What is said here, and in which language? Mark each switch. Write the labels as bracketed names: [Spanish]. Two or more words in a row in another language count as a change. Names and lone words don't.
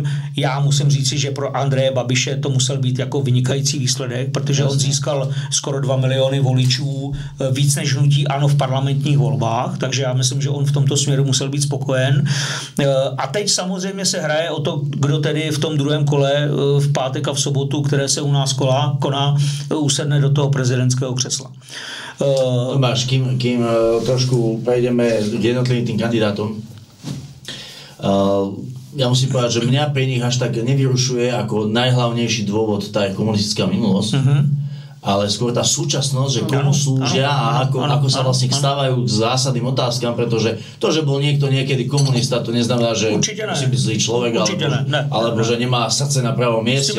[Czech] Já musím říci, že pro Andreje Babiše to musel být jako vynikající výsledek, protože on získal skoro 2 miliony voličů, víc než hnutí ANO v parlamentních volbách, takže já myslím, že on v tomto směru musel být spokojen. A teď samozřejmě se hraje o to, kdo tedy v tom druhém kole v pátek a v sobotu, které se u nás koná, usedne do toho prezidentského křesla. [Slovak] Tomáš, kým trošku prejdeme k jednotlivým tým kandidátom, ja musím povedať, že mňa pre nich až tak nevyrušuje ako najhlavnejší dôvod tá komunistická minulosť, ale skôr tá súčasnosť, že komu slúžia a ako sa vlastne stávajú k zásadným otázkam, pretože to, že bol niekto niekedy komunista, to neznamená, že musí byť zlý človek, alebo že nemá srdce na pravom mieste.